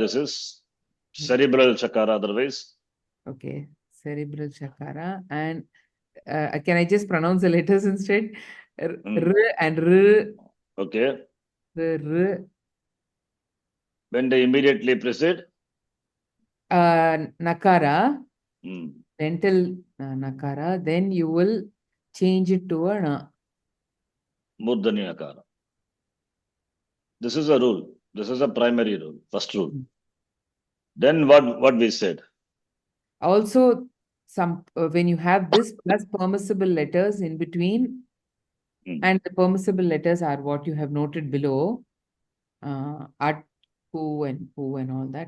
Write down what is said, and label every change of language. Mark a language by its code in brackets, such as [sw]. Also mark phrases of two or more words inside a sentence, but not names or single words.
[en] This is cerebral Shakara. Otherwise. Okay, cerebral Shakara. And can I just pronounce the letters instead? R and R. Okay. The R. When they immediately precede. Nakara. Dental nakara. Then you will change it to a na. [sa] Murdanya Nakara. [en] This is a rule. This is a primary rule. First rule. Then what we said. Also, some when you have this plus permissible letters in between, and the permissible letters are what you have noted below, at, pu and all that.